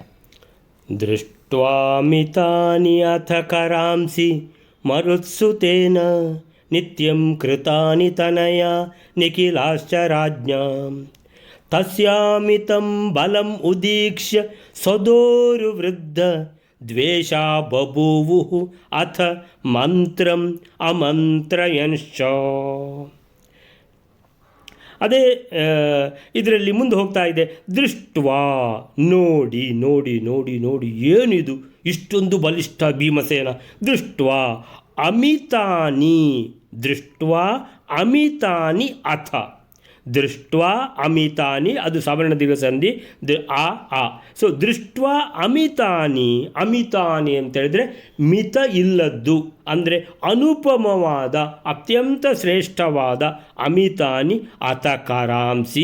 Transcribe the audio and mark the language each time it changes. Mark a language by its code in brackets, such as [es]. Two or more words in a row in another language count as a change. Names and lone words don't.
[sa] ದೃಷ್ಟ್ವಾಮಿತಾನಿ ಅಥ ಕರಾಂಸಿ ಮರುತ್ಸುತೇನ ನಿತ್ಯಂ ಕೃತಾನಿ ತನಯ ನಿಖಿಲಾಶ್ಚ ರಾಜ್ಞಾಂ ತಸ್ಯಾಮಿತಂ ಬಲಂ ಉದೀಕ್ಷ್ಯ ಸದೋರುವೃದ್ಧ ದ್ವೇಷ ಬಭೂವು ಅಥ ಮಂತ್ರಂ ಅಮಂತ್ರಯಂಶ್ಚ. [kn] ಅದೇ ಇದರಲ್ಲಿ ಮುಂದೆ ಹೋಗ್ತಾ ಇದೆ. ದೃಷ್ಟ್ವಾ ನೋಡಿ ನೋಡಿ ನೋಡಿ ನೋಡಿ ಏನಿದು ಇಷ್ಟೊಂದು ಬಲಿಷ್ಠ ಭೀಮಸೇನ. [sa] ದೃಷ್ಟ್ವಾ ಅಮಿತಾನಿ, ದೃಷ್ಟ್ವಾ ಅಮಿತಾನಿ ಅಥ, ದೃಷ್ಟ್ವಾ ಅಮಿತಾನಿ [kn] ಅದು ಸವರ್ಣ ದೀರ್ಘ ಸಂಧಿ ಆ. ಸೊ [sa] ದೃಷ್ಟ್ವಾ ಅಮಿತಾನಿ, ಅಮಿತಾನಿ [kn] ಅಂತ ಹೇಳಿದ್ರೆ ಮಿತ ಇಲ್ಲದ್ದು ಅಂದರೆ ಅನುಪಮವಾದ ಅತ್ಯಂತ ಶ್ರೇಷ್ಠವಾದ [sa] ಅಮಿತಾನಿ ಅಥ ಕರಾಂಸಿ.